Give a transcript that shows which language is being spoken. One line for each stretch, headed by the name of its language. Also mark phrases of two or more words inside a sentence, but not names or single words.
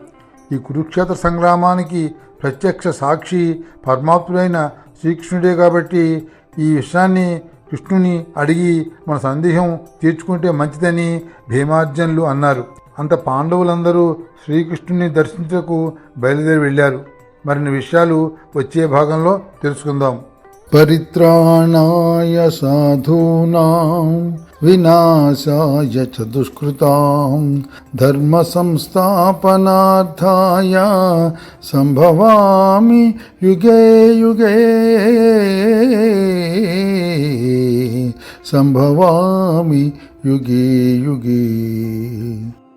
Telugu: ఈ కురుక్షేత్ర సంగ్రామానికి ప్రత్యక్ష సాక్షి పరమాత్ముడైన శ్రీకృష్ణుడే కాబట్టి ఈ విషయాన్ని కృష్ణుని అడిగి మన సందేహం తీర్చుకుంటే మంచిదని భీమార్జునులు అన్నారు. అంత పాండవులందరూ శ్రీకృష్ణుని దర్శించకు బయలుదేరి వెళ్ళారు. మరిన్ని విషయాలు వచ్చే భాగంలో తెలుసుకుందాం.
Sanskrit: పరిత్రాణాయ సాధూనాం వినాశాయ చ దుష్కృతాం ధర్మ సంస్థాపనార్థాయ సంభవామి యుగే యుగే సంభవామి యుగే యుగే.